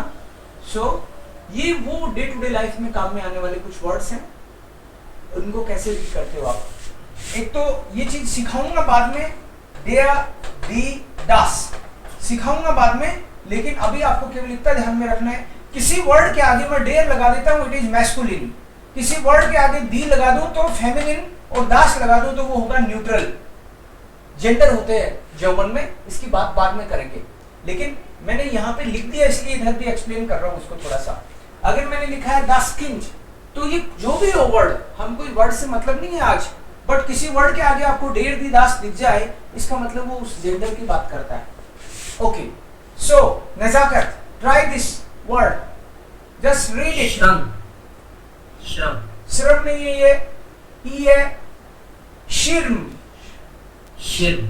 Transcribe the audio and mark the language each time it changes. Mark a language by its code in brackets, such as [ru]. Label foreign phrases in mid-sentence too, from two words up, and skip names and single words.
[hi] सो ये वो [en] day to day life [hi] में काम में आने वाले कुछ वर्ड्स हैं, उनको कैसे रीड करते हो आप। एक तो ये चीज सिखाऊंगा बाद में, [de] der, die, das [hi] सिखाऊंगा बाद में, लेकिन अभी आपको केवल इतना ध्यान में रखना है, किसी वर्ड के आगे मैं der लगा देता हूँ, [en] it is masculine. [hi] किसी वर्ड के आगे दी लगा दूं तो फेमिनिन, और दास लगा दूं तो वो होगा न्यूट्रल। जेंडर होते हैं जर्मन में, इसकी बात बाद में करेंगे, लेकिन मैंने यहाँ पे लिख दिया इसलिए इधर भी एक्सप्लेन कर रहा हूँ उसको थोड़ा सा। अगर मैंने लिखा है [de] das Kind, [hi] तो ये जो भी हो वर्ड, हम कोई वर्ड से मतलब नहीं है आज, बट किसी वर्ड के आगे आपको [de] der, die, das [hi] दिख जाए, इसका मतलब वो उस जेंडर की बात करता है। [en] okay, so Nazakat, try this word, just read it. [de] श्रम, श्रम, [hi] श्रम नहीं है ये है शिर्म, [de] शिर्म,